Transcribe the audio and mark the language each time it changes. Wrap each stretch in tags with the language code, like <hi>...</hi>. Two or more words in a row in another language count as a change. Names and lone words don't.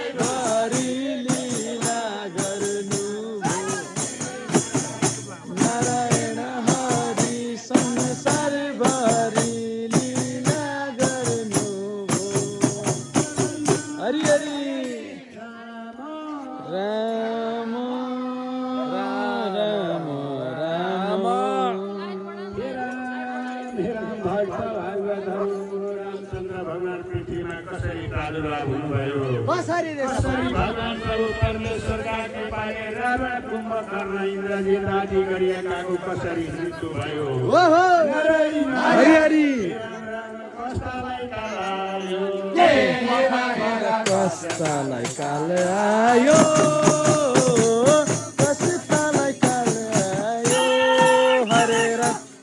<ne>हरि लीला गर्नुभयो। नारायण हरि संसारभरि लीला गर्नुभयो। हरि हरि। राम, राम, राम। हे राम, हे राम, भक्त भागवतहरू, रामचन्द्र भगवान पृथ्वीमा कसरी प्रादुर्भाव हुनुभयो? कसरी रे? कसरी भगवान प्रभु परमेश्वरका कृपाले रावण, कुम्भकर्ण, इन्द्रजित आदि गरिएकाको कसरी मृत्यु भयो? ओहो! नारायण, हरि हरि। राम, राम, कष्टलाई कालायो। कष्टलाई काल आयो, कष्टलाई काल आयो, हरे राम। आयो।</ne>